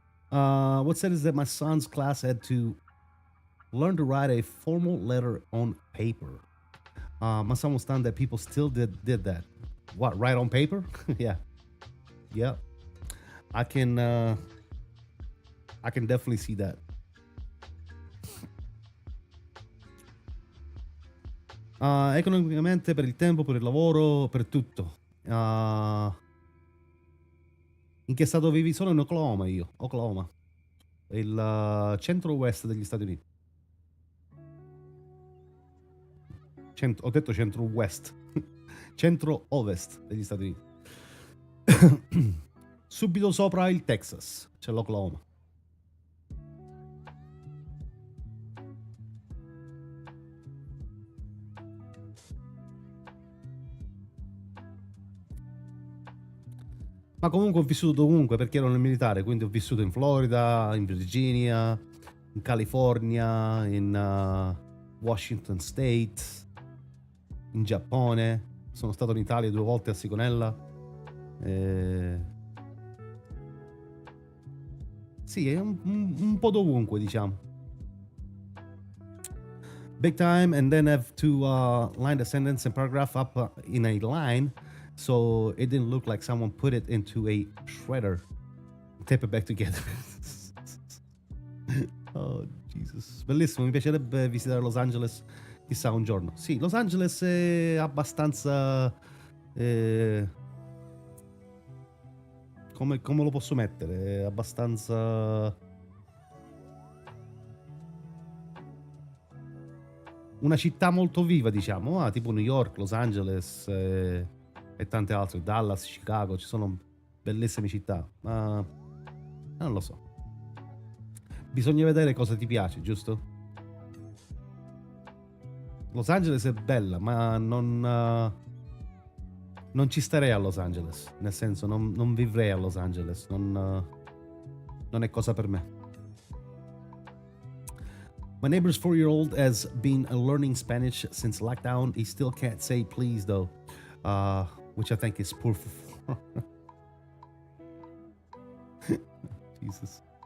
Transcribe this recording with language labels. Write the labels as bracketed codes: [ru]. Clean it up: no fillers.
[en] What said is that my son's class had to learn to write a formal letter on paper. My son was stunned that people still did that. What, write on paper? Yeah. I can definitely see that. [it] Economicamente, per il tempo, per il lavoro, per tutto. In che stato vivi? Sono in Oklahoma io. Oklahoma. Il centro-west degli Stati Uniti. Ho detto centro-west. Centro-ovest degli Stati Uniti. Subito sopra il Texas c'è l'Oklahoma. Ma comunque ho vissuto dovunque perché ero nel militare, quindi ho vissuto in Florida, in Virginia, in California, in Washington State, in Giappone, sono stato in Italia 2 volte a Sigonella. Sì, è un po' dovunque, diciamo. [en] Big time, and then have to line the sentence and paragraph up in a line, so it didn't look like someone put it into a shredder. Tape it back together. Oh, Jesus. [it] Bellissimo, mi piacerebbe visitare Los Angeles, chissà un giorno. Sì, Los Angeles è abbastanza... come lo posso mettere? È abbastanza... una città molto viva, diciamo, tipo New York, Los Angeles e tante altre, Dallas, Chicago, ci sono bellissime città, ma non lo so. Bisogna vedere cosa ti piace, giusto? Los Angeles è bella, ma non ci starei a Los Angeles, nel senso non vivrei a Los Angeles, non è cosa per me. [en] My neighbor's 4-year-old has been learning Spanish since lockdown. He still can't say please though, which I think is poor. Jesus.